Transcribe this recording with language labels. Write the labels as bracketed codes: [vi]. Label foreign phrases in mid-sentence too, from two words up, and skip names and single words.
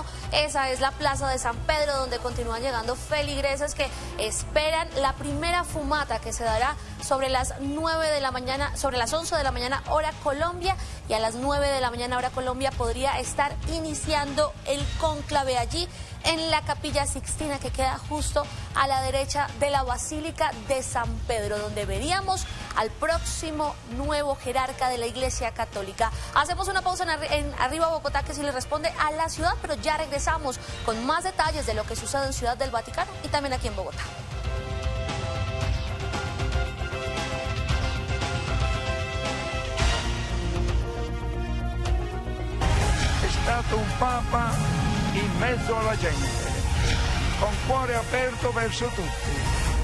[es] Esa es la Plaza de San Pedro, donde continúan llegando feligreses que esperan la primera fumata que se dará sobre las 9 de la mañana, sobre las 11 de la mañana hora Colombia, y a las 9 de la mañana hora Colombia podría estar iniciando el cónclave allí en la Capilla Sixtina, que queda justo a la derecha de la Basílica de San Pedro, donde veríamos al próximo nuevo jerarca de la Iglesia Católica. Hacemos una pausa en Arriba Bogotá, que sí le responde a la ciudad, pero ya regresamos con más detalles de lo que sucede en Ciudad del Vaticano y también aquí en Bogotá. [it] È stato un papa in mezzo alla gente, con cuore aperto verso tutti.